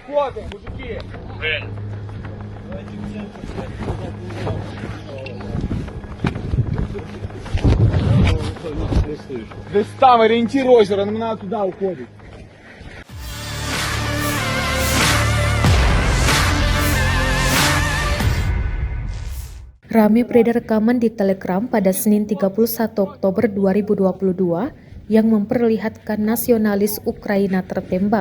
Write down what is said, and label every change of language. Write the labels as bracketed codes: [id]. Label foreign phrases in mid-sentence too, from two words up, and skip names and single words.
[ru] Выходим, мужики. Десь там ориентир озера, нам надо туда уходить. [id] Rame beredar rekaman di Telegram pada Senin 31 Oktober 2022 yang memperlihatkan nasionalis Ukraina tertembak.